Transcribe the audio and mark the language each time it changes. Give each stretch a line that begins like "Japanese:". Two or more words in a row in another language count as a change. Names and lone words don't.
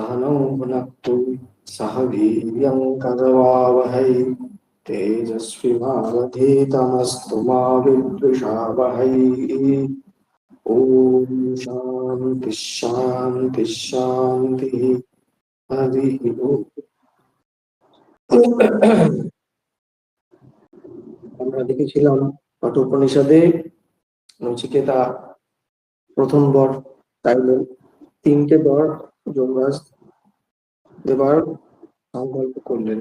Sanskrit: सहनौ भुनक्तु सह वीर्यं करवावहै तेजस्विनावधीतमस्तु मा विद्विषावहै। ॐ शान्ति शान्ति शान्तिः। हरिः ओम्।
Bangla: আমরা দেখেছিলাম কঠোপনিষদে নচিকেতা প্রথম বর চাইলেন, তিনটে বর যমরাজ দেবার সংকল্প করলেন।